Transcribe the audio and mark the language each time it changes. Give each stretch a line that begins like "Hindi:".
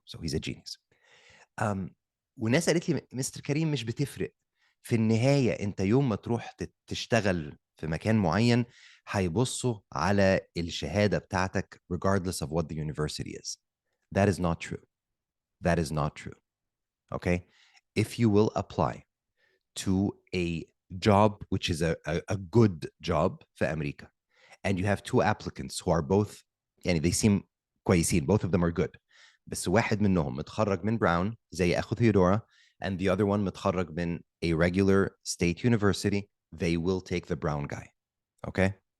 English: So he's a genius.
Arabic: وناس قالت لي مستر كريم مش بتفرق. في النهاية أنت يوم ما تروح تشتغل في مكان معين هيبصوا على الشهادة بتاعتك
English: regardless of what the university is. That is not true. That is not true. Okay? If you will apply to a job which is a good job
Arabic: في أمريكا
English: and you have two applicants who are both
Arabic: يعني
English: they seem
Arabic: كويسين,
English: both of them are good,
Arabic: بس واحد منهم متخرج من براون زي أخو ثيودورا
English: and the other one
Arabic: متخرج من
English: a regular state university, they will take the brown guy. Okay?